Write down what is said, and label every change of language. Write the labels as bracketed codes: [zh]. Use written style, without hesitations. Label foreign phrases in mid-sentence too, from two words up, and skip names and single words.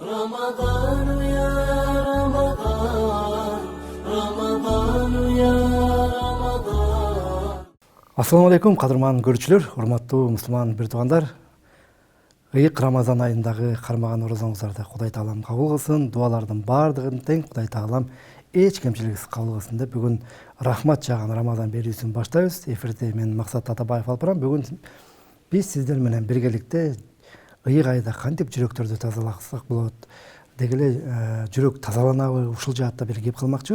[ar] رمضان يا رمضان رمضان يا رمضان. السلام عليكم, [ky] кадырман көрүүчүлөр, урматтуу мусулман бир туугандар. Ыйык Рамазан айындагы кармаган орозоңуздарды Кудай Таалам кабыл кылсын, дуалардын баардыгын тең Кудай Таалам эч кемчилигисиз кабыл кылсын деп бүгүн рахмат жаган Рамазан берүүсүн баштайбыз. Эфирде мен Максат Атабаев алып барам. Бүгүн биз сиздер менен биргеликте ыйык айда кантип жүрөктөрдү тазаласак болот, деги эле жүрөк тазаланабы, ушул жаатта бир кеп кылмакчыбыз.